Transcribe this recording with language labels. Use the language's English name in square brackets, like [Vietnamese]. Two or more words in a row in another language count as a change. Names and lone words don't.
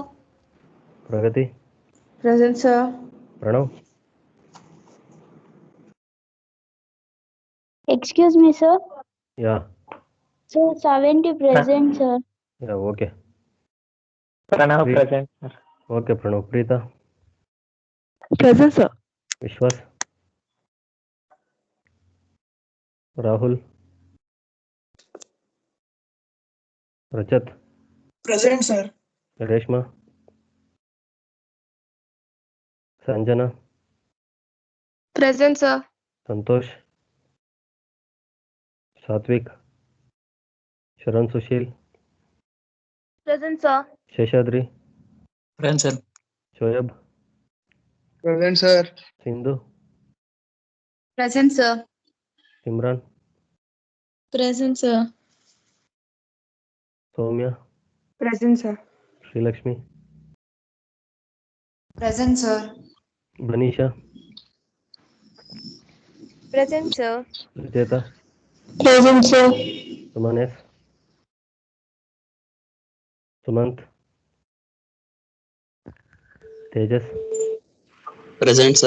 [English] Pragati. Present, sir. Pranav. Excuse me, sir. Yeah. Sir, 70 present, sir. Yeah, okay. Pranav, Three. present, sir. Okay, Pranav. Preeta. Present, sir. Vishwas. Rahul. Rachat. Present, sir. Reshma. Sanjana. Present, sir. Santosh. Satvik. Sharan Sushil. Present, sir. Sheshadri. Present, sir. Shoyab. Present, sir. Sindhu. Present, sir. Simran. Present, sir. Soumya. Present, sir. Sri Lakshmi. Present, sir. Banisha. Present, sir. Rajeta. Present, sir. Sumanes. Sumant. Tejas. Present, sir.